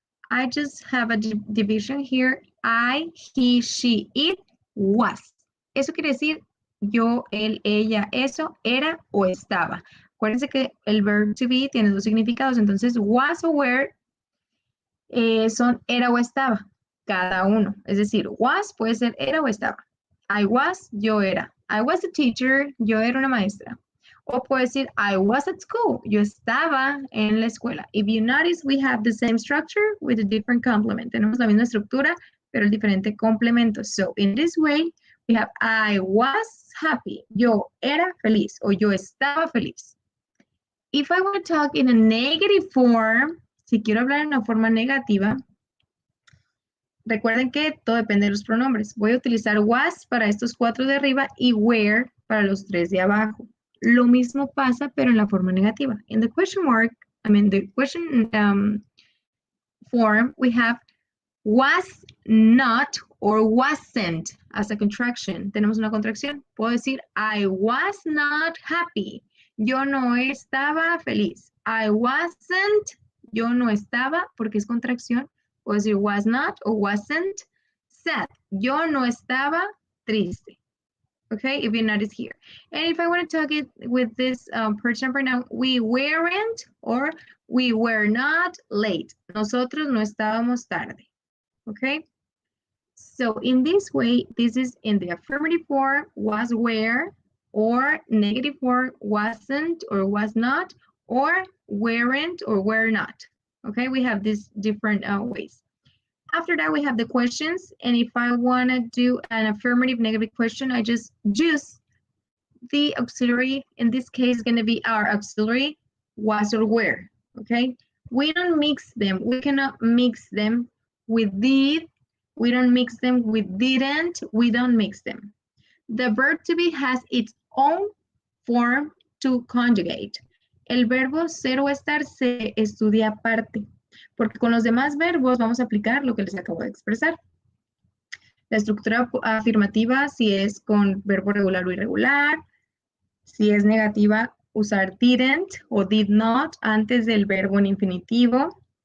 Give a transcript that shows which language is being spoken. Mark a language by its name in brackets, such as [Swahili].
[English] I just have a division here. I, he, she, it, was. [Spanish] Eso quiere decir yo, él, ella, eso, era o estaba. Acuérdense que el verb to be tiene dos significados, entonces was o were son era o estaba, cada uno. Es decir, was puede ser era o estaba. [English] I was, [Spanish] yo era. [English] I was a teacher, [Spanish] yo era una maestra. O puede decir, [English] I was at school, [Spanish] yo estaba en la escuela. [English] If you notice, we have the same structure with a different complement. [Spanish] Tenemos la misma estructura, pero el diferente complemento. [English] So, in this way, we have I was happy. [Spanish] Yo era feliz o yo estaba feliz. [English] If I want to talk in a negative form, [Spanish] si quiero hablar en una forma negativa, recuerden que todo depende de los pronombres. Voy a utilizar was para estos 4 de arriba y were para los 3 de abajo. Lo mismo pasa, pero en la forma negativa. [English] In the question mark, the question form, we have was not or wasn't as a contraction. [Spanish] Tenemos una contracción. Puedo decir, [English] I was not happy. [Spanish] Yo no estaba feliz. [English] I wasn't. [Spanish] Yo no estaba porque es contracción. Puedo decir [English] was not or wasn't sad. [Spanish] Yo no estaba triste. [English] Okay, if you notice here. And if I want to talk it with this person pronoun, we weren't or we were not late. [Spanish] Nosotros no estábamos tarde. [English] Okay, so in this way, this is in the affirmative form, was, were, or negative form, wasn't or was not, or weren't or were not. Okay, we have these different ways. After that, we have the questions, and if I want to do an affirmative negative question, I just use the auxiliary. In this case, going to be our auxiliary, was or were. Okay, we don't mix them. We cannot mix them with did. We don't mix them with didn't. We don't mix them. The verb to be has its own form to conjugate. [Spanish] El verbo ser o estar se estudia aparte, porque con los demás verbos vamos a aplicar lo que les acabo de expresar. La estructura afirmativa, si es con verbo regular o irregular, si es negativa, usar didn't o did not antes del verbo en infinitivo.